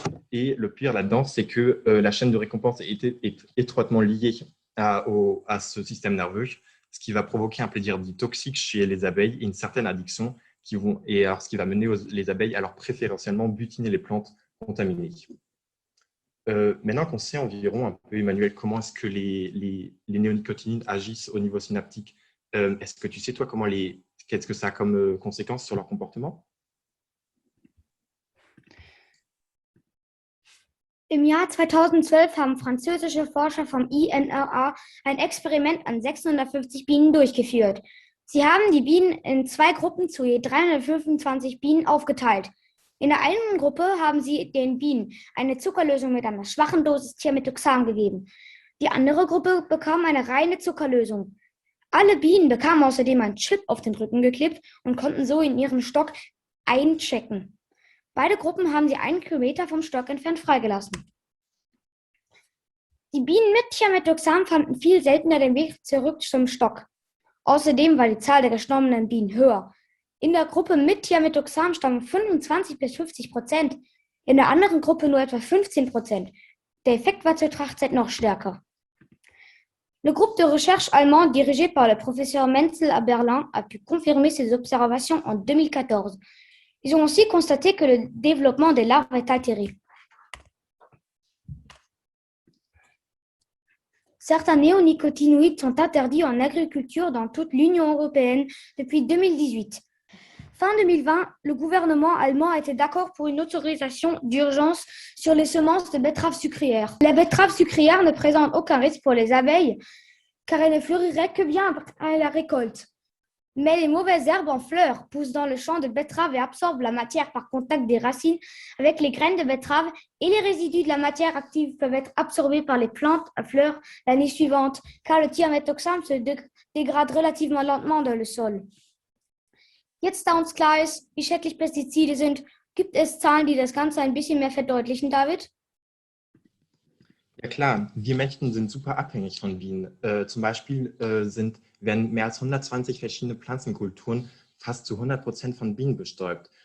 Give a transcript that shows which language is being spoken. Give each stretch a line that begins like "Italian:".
French: Et le pire là-dedans, c'est que la chaîne de récompense est étroitement liée à ce système nerveux, ce qui va provoquer un plaisir dit toxique chez les abeilles et une certaine addiction ce qui va mener les abeilles à alors préférentiellement butiner les plantes contaminées. Maintenant qu'on sait environ un peu, Emmanuel, comment est-ce que les néonicotinoïdes agissent au niveau synaptique, est-ce que tu sais, toi, qu'est-ce que ça a comme conséquence sur leur comportement?
German: Im Jahr 2012 haben französische Forscher vom INRA ein Experiment an 650 Bienen durchgeführt. Sie haben die Bienen in 2 Gruppen zu je 325 Bienen aufgeteilt. In der einen Gruppe haben sie den Bienen eine Zuckerlösung mit einer schwachen Dosis Thiamethoxam gegeben. Die andere Gruppe bekam eine reine Zuckerlösung. Alle Bienen bekamen außerdem einen Chip auf den Rücken geklebt und konnten so in ihren Stock einchecken. Beide Gruppen haben sie 1 Kilometer vom Stock entfernt freigelassen. Die Bienen mit Thiamethoxam fanden viel seltener den Weg zurück zum Stock. Außerdem war die Zahl der gestorbenen Bienen höher. In der Gruppe mit Thiamethoxam starben 25-50%, in der anderen Gruppe nur etwa 15%. Der Effekt war zur Trachtzeit noch stärker.
French: Le groupe de recherche allemand dirigé par le professeur Menzel à Berlin a pu confirmer ces observations en 2014. Ils ont aussi constaté que le développement des larves est altéré. Certains néonicotinoïdes sont interdits en agriculture dans toute l'Union européenne depuis 2018. Fin 2020, le gouvernement allemand a été d'accord pour une autorisation d'urgence sur les semences de betteraves sucrières. La betterave sucrière ne présente aucun risque pour les abeilles car elle ne fleurirait que bien à la récolte. Mais les mauvaises herbes en fleurs poussent dans le champ de betterave et absorbent la matière par contact des racines avec les graines de betterave et les résidus de la matière active peuvent être absorbés par les plantes à fleurs l'année suivante car le Thiamethoxam se dégrade relativement lentement dans le sol.
German: Jetzt, da uns klar ist, wie schädlich Pestizide sind, gibt es Zahlen, die das Ganze ein bisschen mehr verdeutlichen, David? Ja klar, wir Menschen sind super abhängig von Bienen. Zum Beispiel werden mehr als 120 verschiedene Pflanzenkulturen fast zu 100% von Bienen bestäubt.